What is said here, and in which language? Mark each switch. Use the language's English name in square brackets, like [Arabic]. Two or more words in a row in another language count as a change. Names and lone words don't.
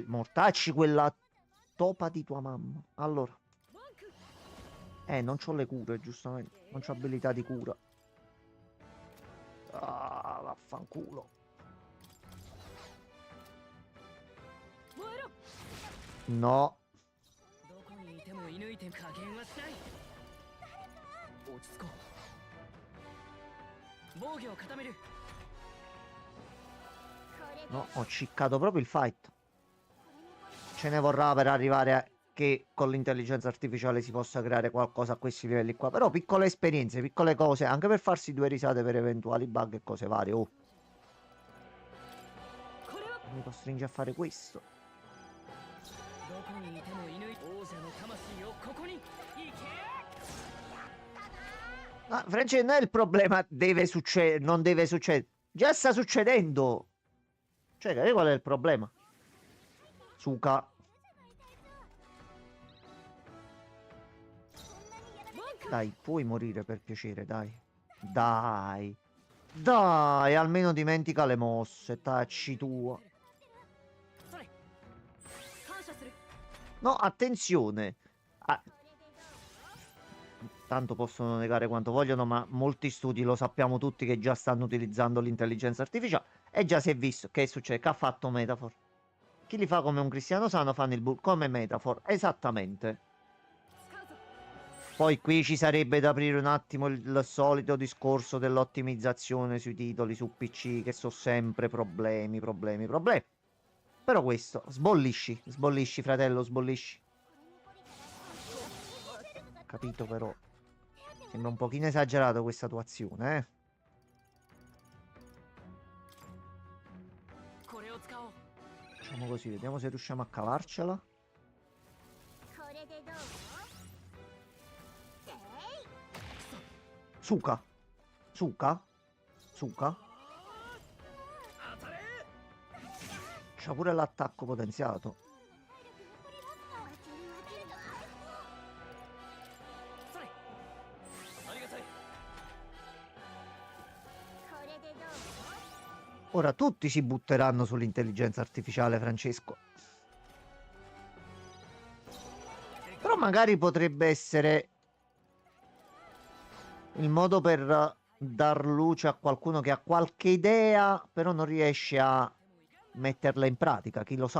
[Italian] Mortacci quella topa di tua mamma. Allora, non c'ho le cure, giustamente. Non c'ho abilità di cura. Ah, vaffanculo. No. [Japanese] どこにいても射抜いて加減はしない。落ち着こう。防御を固める。 [Italian] No, ho ciccato proprio il fight. Ce ne vorrà per arrivare a che con l'intelligenza artificiale si possa creare qualcosa a questi livelli qua. Però piccole esperienze, piccole cose, anche per farsi due risate per eventuali bug e cose varie. Oh, [Japanese] これは [Italian] mi costringe a fare questo. [Japanese] どこにいても射抜いて王者の魂をここに。行け。 [Italian] Ma Francesco, non è il problema, deve succedere, non deve succedere. Già sta succedendo. Cioè, capi qual è il problema? Suka. Dai, puoi morire per piacere, dai. Dai. Dai, almeno dimentica le mosse, tacci tua. [Japanese] それ。感謝する。 [Italian] No, attenzione. Ah, tanto possono negare quanto vogliono, ma molti studi lo sappiamo tutti che già stanno utilizzando l'intelligenza artificiale. E già si è visto che succede. Che ha fatto Metafor? Chi li fa come un cristiano sano fanno il bull come Metafor. Esattamente. [Japanese] 使うぞ。 [Italian] Poi qui ci sarebbe da aprire un attimo il solito discorso dell'ottimizzazione sui titoli su PC, che sono sempre problemi, problemi, problemi. Però questo, sbollisci, sbollisci, fratello, sbollisci. Capito però. Sembra un pochino esagerato questa tua azione, eh. [Japanese] これを使おう。 [Italian] Facciamo così, vediamo se riusciamo a cavarcela. Suka. [Russian] Suka. Suka. [Italian] C'ha pure l'attacco potenziato. [Japanese] それ。ありがたい。 [Italian] Ora tutti si butteranno sull'intelligenza artificiale, Francesco. Però magari potrebbe essere il modo per dar luce a qualcuno che ha qualche idea, però non riesce a metterla in pratica, chi lo sa.